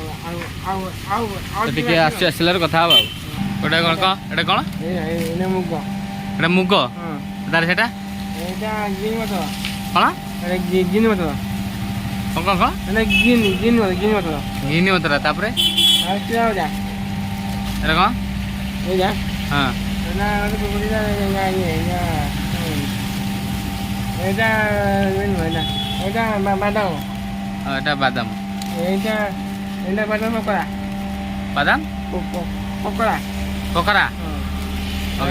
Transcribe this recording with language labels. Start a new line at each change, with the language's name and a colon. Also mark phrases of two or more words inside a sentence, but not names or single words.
Odia: ତ ଟିକେ ଆସିଲାରୁ କଥା ହେବ ଆଉ ଏଇଟା କ'ଣ ଏଇଟା କ'ଣ ଏଇଟା ମୁଗ ତାର ସେଇଟା କ'ଣ ଗିନି ମତରା ତାପରେ ଏଇଟା କ'ଣ ହଁ
Bangla: এটা বাদাম এটা বাদাম এটা এটা বাদাম পকোড়া বাদাম পকোড়া পকোড়া ওকে